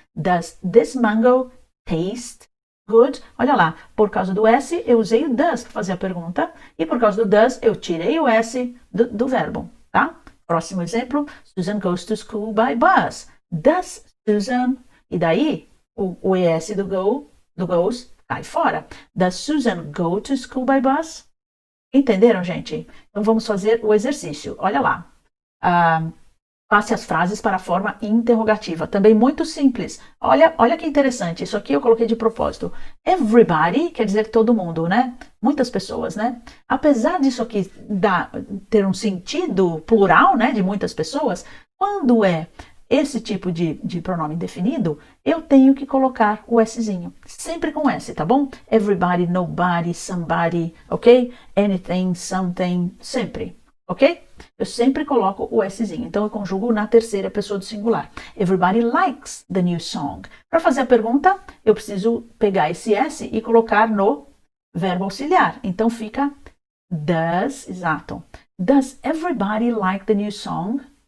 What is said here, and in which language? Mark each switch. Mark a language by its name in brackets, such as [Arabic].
[English] Does this mango taste good? [Portuguese] Olha lá, por causa do S, eu usei o does para fazer a pergunta. E por causa do does, eu tirei o S do verbo, tá? Próximo exemplo. [English] Susan goes to school by bus. Does Susan... [Portuguese] E daí, o ES do goes cai fora. [English] Does Susan go to school by bus? [Portuguese] Entenderam, gente? Então, vamos fazer o exercício. Olha lá. Passe as frases para a forma interrogativa. Também muito simples. Olha que interessante. Isso aqui eu coloquei de propósito. Everybody quer dizer todo mundo, né? Muitas pessoas, né? Apesar disso aqui ter um sentido plural, né? De muitas pessoas, quando é esse tipo de pronome indefinido, eu tenho que colocar o Szinho. Sempre com S, tá bom? Everybody, nobody, somebody, ok? Anything, something, sempre, ok? Eu sempre coloco o Szinho. Então, eu conjugo na terceira pessoa do singular. [English] Everybody likes the new song. [Portuguese] Para fazer a pergunta, eu preciso pegar esse S e colocar no verbo auxiliar. Então, fica does, exato. [English] Does everybody like the new song?